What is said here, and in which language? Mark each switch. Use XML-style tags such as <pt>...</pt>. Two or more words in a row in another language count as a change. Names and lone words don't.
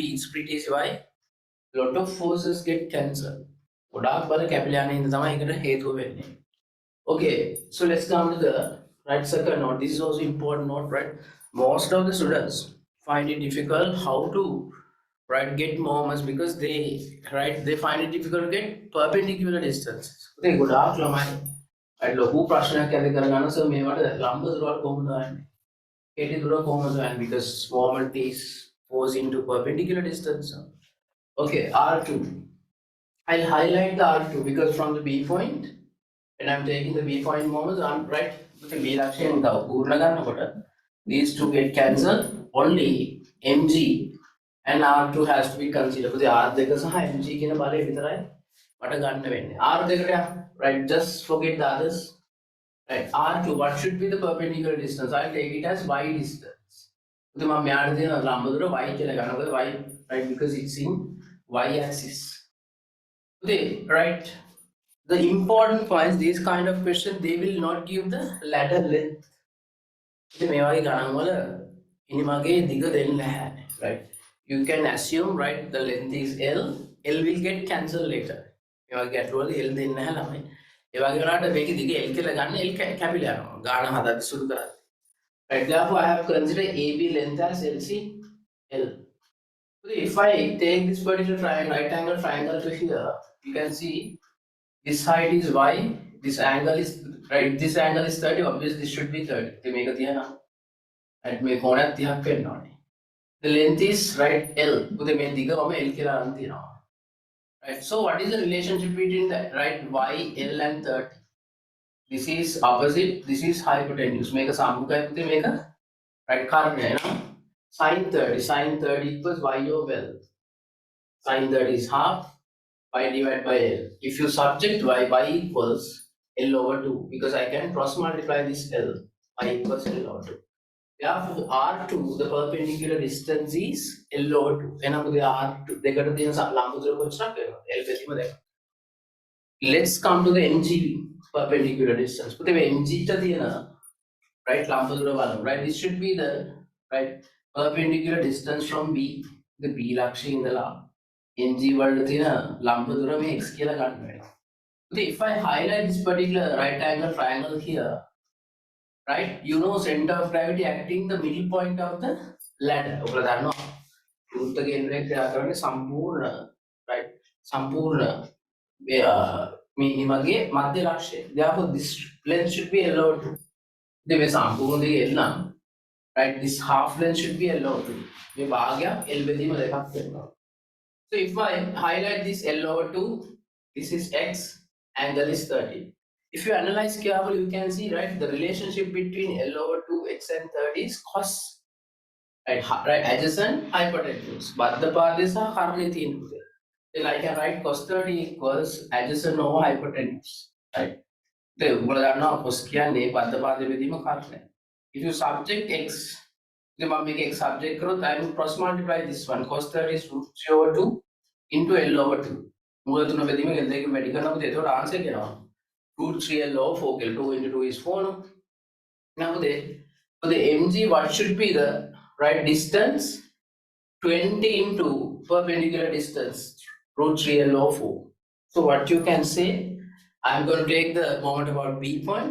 <en>It's pretty easy. Why? Lot of forces get cancelled.</en> <si>ගොඩාක් බල කැපිලා යන හින්දා තමයි ඒකට හේතුව වෙන්නේ.</si> <en>Okay, so let's come to the right second note. This is also important note, right? Most of the students find it difficult how to get moments because they find it difficult to get perpendicular distances.</en> <si>Okay, ගොඩාක් ළමයි ලොකු ප්‍රශ්නයක් ඇති කරගන්න සර් මේවට ලම්බ දුරවල් කොහොමද හොයන්නේ? කෙටි දුර කොහොමද හොයන්නේ?</si> <en>Because moment is goes into perpendicular distance. Okay, R2. I'll highlight the R2 because from the B point, when I'm taking the B point moments, I'm right. Okay, B</en> <si>ලක්ෂයෙන් පුරන ගන්නකොට</si> <en>these two get cancelled. Only mg and R2 has to be considered. So the</en> <si>R2 සහ mg කියන බලය විතරයි මට ගන්න වෙන්නේ.</si> <en>R2 right, just forget the others. Right, R2, what should be the perpendicular distance? I'll take it as y distance.</en> <si>So මම මෙයාට දෙන ලම්බ දුර y කියලා ගන්නකොට</si> <en>y right because it's in y axis. Okay, right. The important points, these kind of questions, they will not give the ladder length.</en> <si>ඉතින් මේ වගේ ගණන් වල ඉනිමගේ දිග දෙන්නේ නැහැ. Right.</si> <en>You can assume right the length is L. L will get cancelled later.</en> <si>මේ වගේ ගැටලුව වල L දෙන්නේ නැහැ ළමයි. ඒ වගේ වුණාට මේකේ දිග L කියලා ගන්න L කැපිලා යනවා. ගාන හදද්දි සුළු කරද්දි.</si> <en>Right, therefore I have considered AB length as LC L. So if I take this particular triangle, right angle triangle to here, you can see this height is y, this angle is right, this angle is 30, obviously this should be 30. They make a</en> <si>තියනවා. Right, මේ කෝණයක් 30ක් වෙන්න ඕනේ.</si> <en>The length is right L.</en> <si>උදේ මේ දිග මම L කියලා අරන් තියනවා.</si> <en>Right, so what is the relationship between the right y, L and 30? This is opposite, this is hypotenuse. Make a</en> <si>සම්මුඛයි පුතේ මේක right කාරණය නේ.</si> <en>Sin 30 equals y over L. Sin 30 is half y divided by L. If you subject y equals L over 2 because I can cross multiply this L. Y equals L over 2. Therefore, R2, the perpendicular distance is L over 2.</en> <si>එනනම් පුතේ R2 දෙකට තියෙන ලම්බ දුර කොච්චරක් වෙනවද? L බෙදීම දෙක.</si> <en>Let's come to the mg perpendicular distance.</en> <si>පුතේ මේ mg ට තියෙන right ලම්බ දුර බලමු.</si> <en>Right, this should be the right perpendicular distance from B.</en> <si>The B ලක්ෂයේ ඉඳලා mg වලට තියෙන ලම්බ දුර මේ x කියලා ගන්න වෙනවා.</si> <en>If I highlight this particular right angle triangle here, right, you know center of gravity acting the middle point of the ladder.</en> <si>ඔබලා දන්නවා වෘත්ත කේන්ද්‍රය ක්‍රියා කරන්නේ සම්පූර්ණ right සම්පූර්ණ මේ මගේ මධ්‍ය ලක්ෂය.</si> <en>Therefore this length should be L over 2.</en> <si>ඉතින් මේ සම්පූර්ණ දෙක L නම් right,</si> <en>this half length should be L over 2.</en> <si>මේ භාගයක් L බෙදීම දෙකක් වෙනවා.</si> <en>So if I highlight this L over 2, this is x, angle is 30. If you analyze carefully, you can see right the relationship between L over 2, x and 30 is cos. Right, adjacent hypotenuse. But the path is a harmony. Then I can write cos 30 equals adjacent over hypotenuse. Right. The cos</en> <si>කියන්නේ පද පාද බෙදීම කාරණය.</si> <en>If you subject x, the make x subject growth, I will cross multiply this one. Cos 30 is root 3 over 2 into L over 2.</en> <si>මූල තුන බෙදීම දෙක වැඩි කරනකොට ඒකට ආන්සර් එනවා.</si> <en>Root 3 L over 4. 2 into 2 is 4. Now for the mg, what should be the right distance? 20 into perpendicular distance. Root 3 L over 4. So what you can say, I'm going to take the moment about B point.</en>